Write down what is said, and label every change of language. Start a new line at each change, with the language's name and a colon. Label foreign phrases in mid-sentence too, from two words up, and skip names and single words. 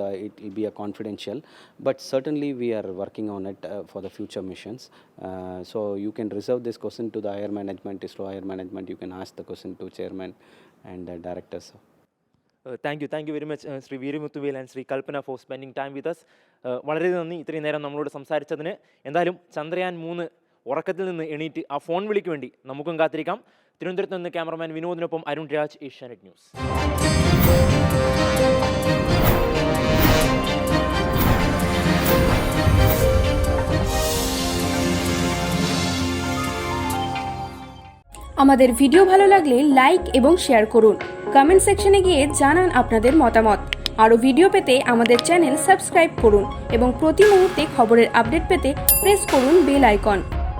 English: It will be a confidential, but certainly we are working on it for the future missions. So you can reserve this question to the higher management, ISRO higher management. You can ask the question to chairman and directors. Thank you very much, Sri Veeramuthuvel and Sri Kalpana, for spending time with us.
Malayalam: വളരെ നന്ദി ഇത്രയും നേരം നമ്മളോട് സംസാരിച്ചതിന്. എന്തായാലും ചന്ദ്രയാൻ 3 ഉറക്കത്തിൽ നിന്ന് എണീറ്റ് ആ ഫോൺ വിളിക്ക് വേണ്ടി നമുക്കും കാത്തിരിക്കാം. തിരുവനന്തപുരത്ത് നിന്ന് ക്യാമറമാൻ വിനോദിനൊപ്പം അരുൺ രാജ്, ഏഷ്യാനെറ്റ് ന്യൂസ്.
Bangla: আমাদের ভিডিও ভালো লাগলে লাইক এবং শেয়ার করুন।
English: comment section
Bangla: গিয়ে জানান আপনাদের মতামত। আরও ভিডিও পেতে আমাদের
English: channel subscribe
Bangla: করুন এবং প্রতি মুহূর্তে খবরের আপডেট পেতে প্রেস করুন
English: bell icon.